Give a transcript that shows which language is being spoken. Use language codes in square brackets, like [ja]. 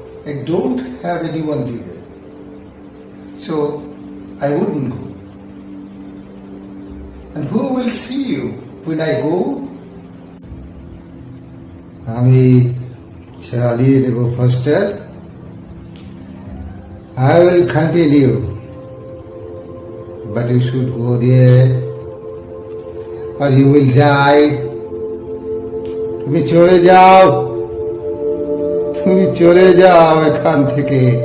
[en] I don't have anyone there, so I wouldn't go. And who will see you when I go? [bn] আমি চালিয়ে দেব, Foster. [en] I will continue, but you should go there or you will die. [bn] তুমি চলে যাও, তুমি চলে যাও এখান থেকে।